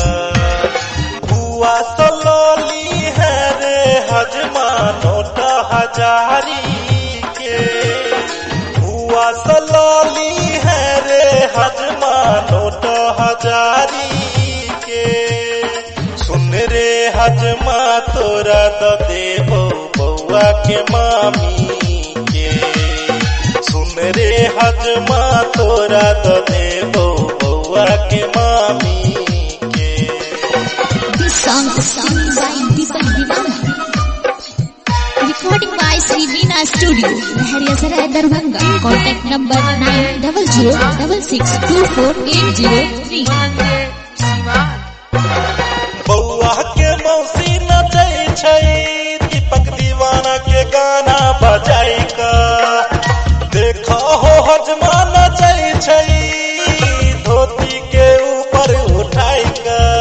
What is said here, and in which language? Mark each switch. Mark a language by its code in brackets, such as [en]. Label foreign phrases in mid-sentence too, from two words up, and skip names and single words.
[mai] बुआ सलोली है रे हजमा नोट हजारी के, बुआ सलोली है रे हजमा नोट हजारी के। सुन रे हजमा तोरा तो देबो बउआ के मामी के, सुन रे हजमा तोरा तो देबो बउआ के मामी के। [en] This song is sung by Deepak Divana. Recording by Sri Veena Studio, Nehariya Sarai, Darbhanga. Contact number 9006624803. [mai] बउआ के मौसी नचै छै दीपक दीवाना के गाना बजाई का, देखो हो हजमा नचै छै धोती के ऊपर उठाई का।